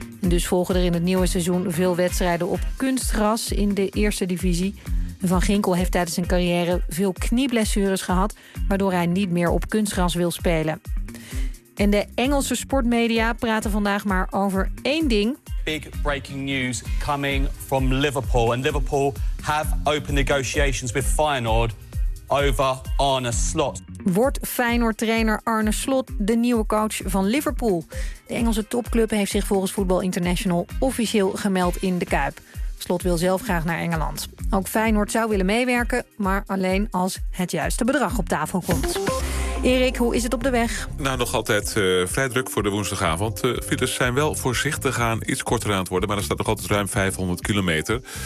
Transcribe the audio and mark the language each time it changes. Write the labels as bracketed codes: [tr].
[nl] En dus volgen er in het nieuwe seizoen veel wedstrijden op kunstgras in de Eerste Divisie. Van Ginkel heeft tijdens zijn carrière veel knieblessures gehad, waardoor hij niet meer op kunstgras wil spelen. En de Engelse sportmedia praten vandaag maar over één ding. [en] Big breaking news coming from Liverpool. And Liverpool have opened negotiations with Feyenoord over Arne Slot. [nl] Wordt Feyenoord-trainer Arne Slot de nieuwe coach van Liverpool? De Engelse topclub heeft zich volgens Voetbal International officieel gemeld in de Kuip. Slot wil zelf graag naar Engeland. Ook Feyenoord zou willen meewerken, maar alleen als het juiste bedrag op tafel komt. Erik, hoe is het op de weg? Nou, nog altijd vrij druk voor de woensdagavond. Files zijn wel voorzichtig aan iets korter aan het worden, maar er staat nog altijd ruim 500 kilometer.